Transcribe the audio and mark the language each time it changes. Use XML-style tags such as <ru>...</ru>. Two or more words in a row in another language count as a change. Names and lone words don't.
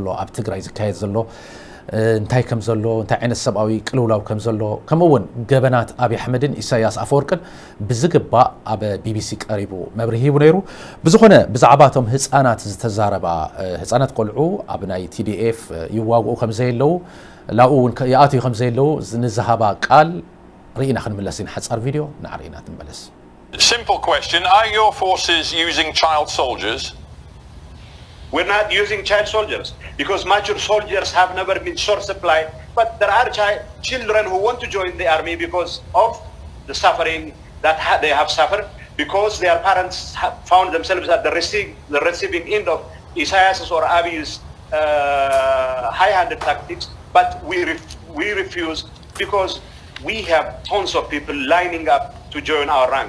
<ti>ኣብ ትግራይ ዝካየድ ዘሎ እንታይ ከም ዘሎ እንታይ ዓይነት ሰብኣዊ ቅልውላው ከም ዘሎ ከምኡውን ገበናት አብይ አሕመድን ኢሳያስ አፈወርቅን ብዝግባእ ኣብ ቢቢሲ ቀሪቡ መብርሂ ይቡ ነይሩ ብዝኾነ ብዛዕባቶም ህፃናት ዝተዛረባ ህፃናት ቆልዑ ኣብ ናይ TDF ይዋግኡ ከም ዘየለው ላኡውን ይኣትዩ ከም ዘየለው ንዝሃባ ቃል ርኢና ክንምለስ ኢና ሓፃር ቪድዮ ንዓርኢና ትንበለስ</ti> <en>Simple question, are your forces using child soldiers? We're not using child soldiers because mature soldiers have never been short supply, but there are children who want to join the army because of the suffering that they have suffered, because their parents have found themselves at the receiving end of Isaias or Abiy's high-handed tactics, but we refuse because we have tons of people lining up to join our ranks.</en>